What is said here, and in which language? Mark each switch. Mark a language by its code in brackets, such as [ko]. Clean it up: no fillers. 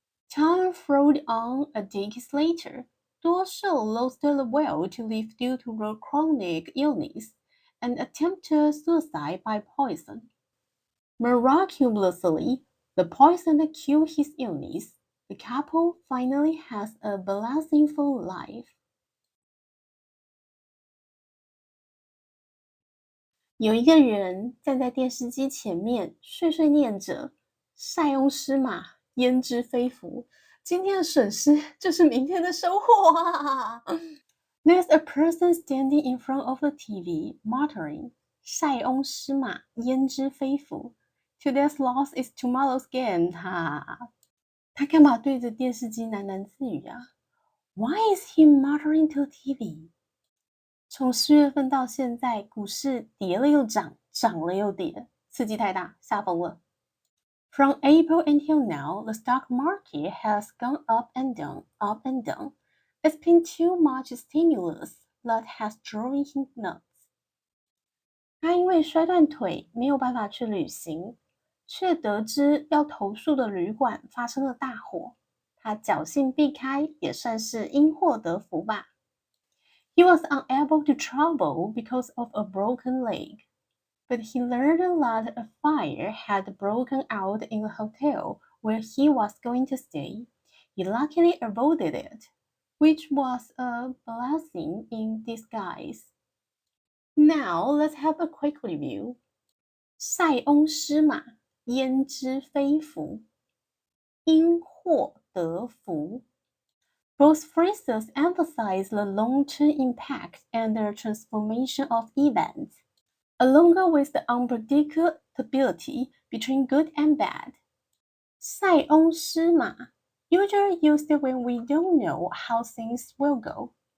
[en] Time flowed on. A decade later, 多寿 lost the will to live due to a chronic illness and attempted suicide by poison. Miraculously, the poison cured his illness. The couple finally has a blissful life. [zh] 有一个人站在电视机前面，碎碎念着“塞翁失马，焉知非福”。今天的损失就是明天的收获啊！ [en] There's a person standing in front of the TV, muttering, [zh] 塞翁失马，焉知非福 [en] Today's loss is tomorrow's gain, [zh] 他干嘛对着电视机喃喃自语啊 [en] Why is he muttering to the TV? [zh] 从4月份到现在，股市跌了又涨，涨了又跌，刺激太大，吓疯了。 [en] From April until now, the stock market has gone up and down, up and down. It's been too much stimulus that has driven him nuts. [zh] 他因为摔断腿，没有办法去旅行，却得知要投诉的旅馆发生了大火。他侥幸避开，也算是因祸得福吧。 [en] He was unable to travel because of a broken leg, but he learned that a fire had broken out in the hotel where he was going to stay. He luckily avoided it, which was a blessing in disguise. Now let's have a quick review. [zh] 塞翁失马，焉知非福，因祸得福。 [en] Both phrases emphasize the long-term impact and the transformation of events, along with the unpredictability between good and bad. 塞翁失马 usually used when we don't know how things will go.